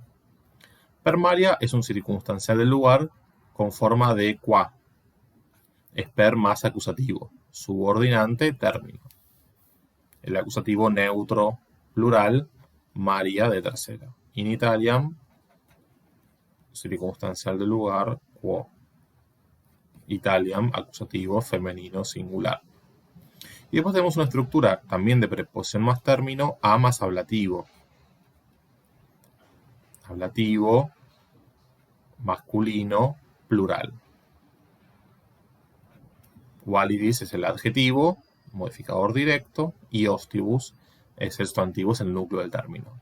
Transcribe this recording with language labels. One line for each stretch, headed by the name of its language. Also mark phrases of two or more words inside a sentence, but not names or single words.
Latin: Per Maria
Spanish: es un circunstancial del lugar con forma de qua. Es per más acusativo, subordinante, término. El acusativo neutro plural, Maria de tercera.
Latin: In Italiam,
Spanish: circunstancial del lugar, quo. Italiam, acusativo femenino singular. Y después tenemos una estructura también de preposición más término, a más ablativo. Ablativo, masculino, plural. Validis es el adjetivo, modificador directo, y ostibus es el sustantivo, es el núcleo del término.